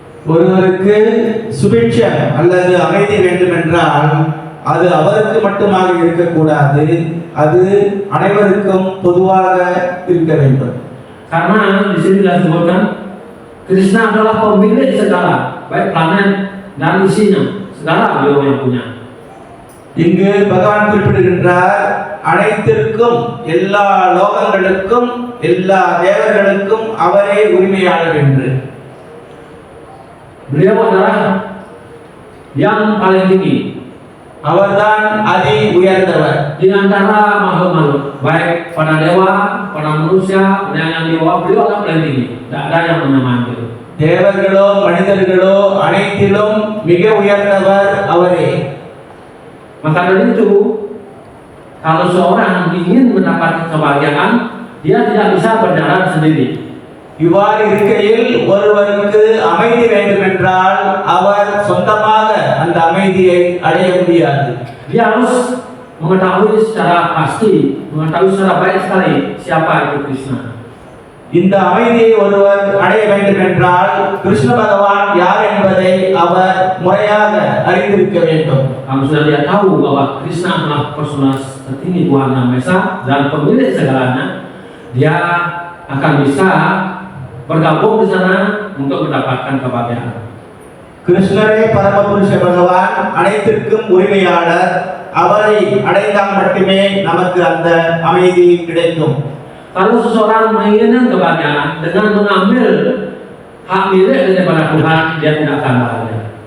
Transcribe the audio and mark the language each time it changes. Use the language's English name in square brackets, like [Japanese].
[Tamil] ஒருவருக்கு சுபிட்சம் அல்லது அமைதி வேண்டும் என்றால் அது அவருக்கு மட்டுமாக இருக்கக்கூடாது, அது அனைவருக்கும் பொதுவாக இருக்க வேண்டும். [Indonesian] Karena di sini disebutkan Krishna adalah pemilik segala, baik planet dan isinya, segala beliau yang punya. [Tamil] இங்கு பகவான் குறிப்பிடுகின்றார், அனைத்திற்கும் எல்லா லோகங்களுக்கும் எல்லா தேவர்களுக்கும் அவரே உரிமையாளர் என்று. [Indonesian] Beliau adalah yang paling tinggi, [Tamil] அவர்தான் அதி உயர்ந்தவர். [Indonesian] di antara makhluk-makhluk, baik pada dewa, pada manusia, yang di bawah beliau adalah paling tinggi. Tidak ada yang menyamai beliau. [Tamil] தேவர்களோ மனிதர்களோ அனைத்திலும் மிக உயர்ந்தவர் அவரே. [Indonesian] Maka dari itu, kalau seorang ingin mendapatkan kebahagiaan, dia tidak bisa berjalan sendiri. [Tamil] இவ்வாறு இருக்கையில் ஒருவருக்கு அமைதி வேண்டும் என்றால் அவர் சொந்தமாக அந்த அமைதியை அடைய முடியாது. [Indonesian] Dia harus mengetahui secara pasti, mengetahui secara baik sekali siapa itu Krishna. [Tamil] இந்த அமைதியை ஒருவர் அடைய வேண்டும் என்றால் கிருஷ்ண பகவான் யார் என்பதை அவர் முறையாக அறிந்திருக்க வேண்டும். [Indonesian] Kalau sudah dia tahu bahwa Krishna adalah personalitas tertinggi Tuhan Yang Maha Esa dan pemilik segalanya, dia akan bisa bergabung di sana untuk mendapatkan kebahagiaan. [Tamil] கிருஷ்ணரே பரமபுருஷ பகவான், அனைத்திற்கும் உரிமையாளர். அவரை அடைந்தால் மட்டுமே நமக்கு அந்த அமைதி கிடைக்கும். [Indonesian] Kalau seseorang menginginkan kebahagiaan dengan mengambil hak milik daripada Tuhan, dia tidak akan bahagia.